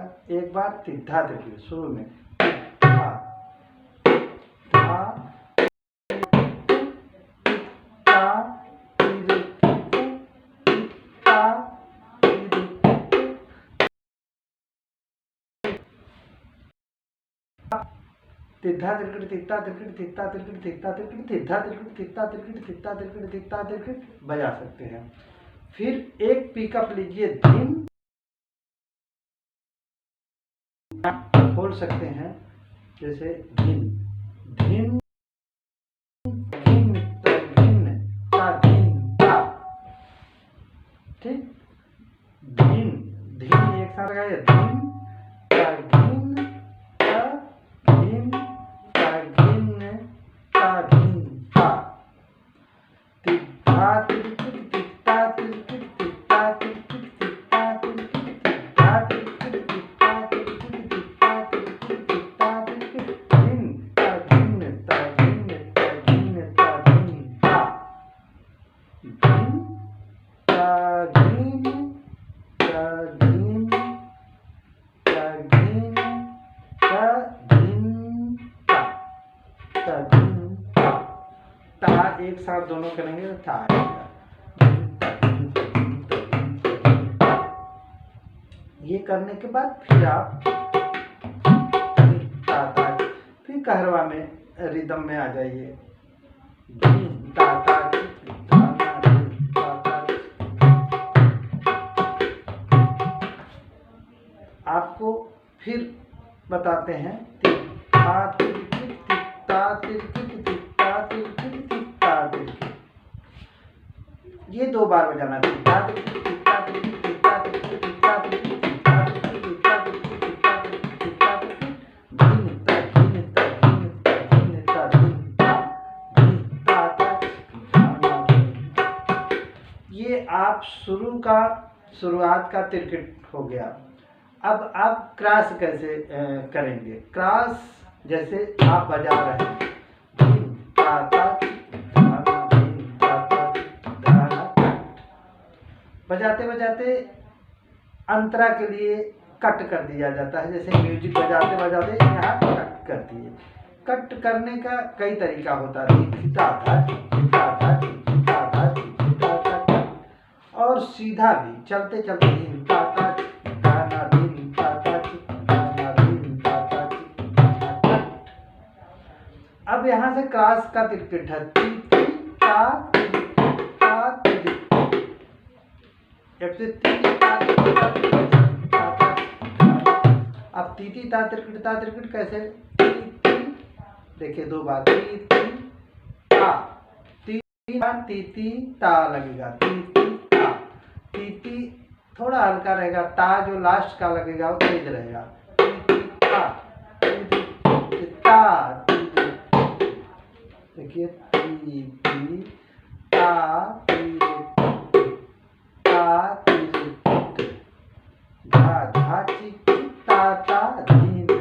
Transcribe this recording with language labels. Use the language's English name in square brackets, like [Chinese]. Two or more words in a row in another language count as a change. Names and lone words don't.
[Hindi] एक बार तित्था तिरकिट शुरू में, तित्था धा तित्ता तिरकिट तित्ता तिरकिट तित्था तिरकिट तित्ता तिरकिट तित्ता तिरकिट तित्ता तिरकिट तित्था तिरकिट तित्ता तिरकिट तित्ता तिरकिट तित्ता तिरकिट बजा सकते हैं। फिर एक पिकअप लीजिए, धीम खोल सकते हैं, जैसे धीम धीम धीम धीम ता धीम ता, ठीक। धीम धीम एक साथ लगाइए, धीम ता धीम ता धीम ता धीम ता धीम ता। तित्था तिरकिट तित्ता तिरकिट तित्ता तिरकिट तित्ता तिरकिट तित्ता तिरकिट तित्ता तिरकिट तित्ता तिरकिट तित्ता तिरकिट धीम ता धीम ता धीम ता धीम ता धीम ता धीम ता धीम ता धीम ता धीम ता धीम ता धीम ता। ता एक साथ दोनों करेंगे तो था आएगा। ये करने के बाद फिर आप ता ता, फिर कहरवा में रिदम में आ जाइए, धीम ता ता ता ता। आपको फिर बताते हैं, तित्था तिरकिट तित्ता तिरकिट तित्ता तिरकिट तित्ता तिरकिट। ये 2 बार बजाना, तित्ता तिरकिट तित्ता तिरकिट तित्ता तिरकिट तित्ता तिरकिट तित्ता तिरकिट तित्ता तिरकिट तित्ता तिरकिट तित्ता तिरकिट धीम ता धीम ता धीम ता धीम ता धीम ता धीम ता ता। ये आप शुरुआत का तिरकिट हो गया। अब आप क्रॉस कैसे करेंगे। क्रॉस जैसे आप बजा रहे हैं, धीम ता ता धाना धीम ता ता धाना कट। बजाते बजाते अंतरा के लिए कट कर दिया जाता है, जैसे म्यूजिक बजाते बजाते यहाँ कट कर दिए। कट करने का कई तरीका होता है, ता था ता था ता था ता था कट। और सीधा भी चलते चलते धीम ता ता धाना धीम ता ता धाना धीम ता ता धाना कट। अब यहाँ से क्रॉस का तिरकिट है, ती ती ता ती ता ती। ऐसे ती ता ता ता। अब ती ती ता तिरकिट कैसे, ती ती देखिए 2 बार, ती ती ता ती ती ती ता लगेगा, ती ती ता ती ती थोड़ा हल्का रहेगा, ता जो लास्ट का लगेगा वो तेज रहेगा, ती ती ता ती ता देखिए, ती ती ता ती ता ती धा धा ची ता ता धीम।